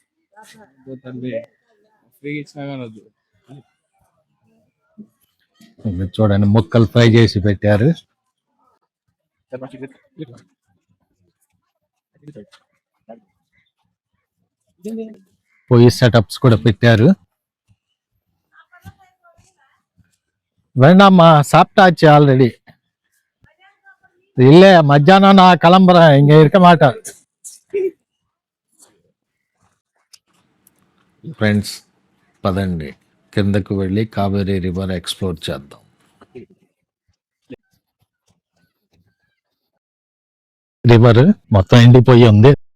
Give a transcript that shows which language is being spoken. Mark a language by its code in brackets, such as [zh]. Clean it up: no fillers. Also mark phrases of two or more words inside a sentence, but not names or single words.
[te] ఇక్కడ చూడండి, ముక్కలు ఫ్రై చేసి పెట్టారు. పొయ్యి సెటప్స్ కూడా పెట్టారు. [ta] வேண்டாம்மா சாப்பிட்டாச்சு ஆல்ரெடி. இல்ல மத்தியானம் நான் கிளம்புறேன், இங்க இருக்க மாட்டேன். [te] ఫ్రెండ్స్, పదండి కిందకు వెళ్ళి కావేరీ [en] river explore [te] చేద్దాం. రివర్ మొత్తం ఎండిపోయి ఉంది.